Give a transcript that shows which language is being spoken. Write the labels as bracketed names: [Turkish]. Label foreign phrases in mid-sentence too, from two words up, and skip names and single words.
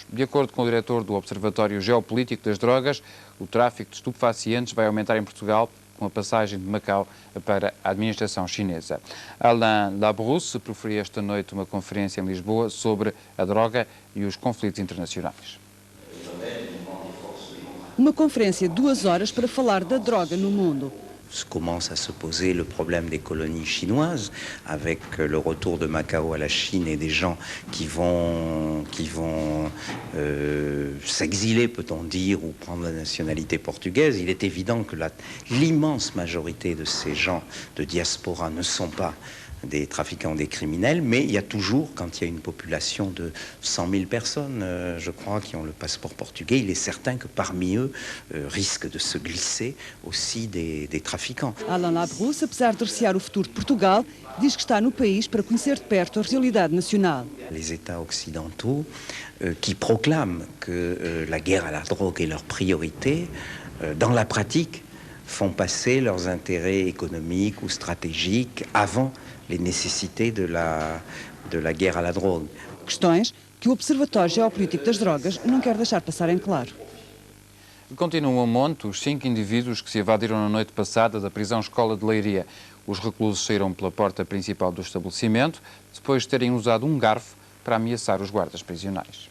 [Portuguese] De acordo com o diretor do Observatório Geopolítico das Drogas, o tráfico de estupefacientes vai aumentar em Portugal com a passagem de Macau para a administração chinesa. Alain Labrousse proferia esta noite uma conferência em Lisboa sobre a droga e os conflitos internacionais. Uma conferência de 2 horas para falar da droga no mundo. [French] Commence à se poser le problème des colonies chinoises avec le retour de Macao à la Chine et des gens qui vont s'exiler, peut-on dire, ou prendre la nationalité portugaise. Il est évident que l'immense majorité de ces gens de diaspora ne sont pas des trafiquants, des criminels, mais il y a toujours, quand il y a une population de 100 000 personnes, je crois, qui ont le passeport portugais, il est certain que parmi eux risquent de se glisser aussi des trafiquants. Alain Labrousse, [Portuguese] apesar de recear o futuro de Portugal, diz que está no país para conhecer de perto a realidade nacional. [French] Les États occidentaux qui proclament que la guerre à la drogue est leur priorité, dans la pratique, font passer leurs intérêts économiques ou stratégiques avant les nécessités de la guerre à la drogue. [Portuguese] Questões que o Observatório Geopolítico das Drogas não quer deixar passar em claro. Continuam a monte os 5 indivíduos que se evadiram na noite passada da prisão-escola de Leiria. Os reclusos saíram pela porta principal do estabelecimento, depois de terem usado um garfo para ameaçar os guardas prisionais.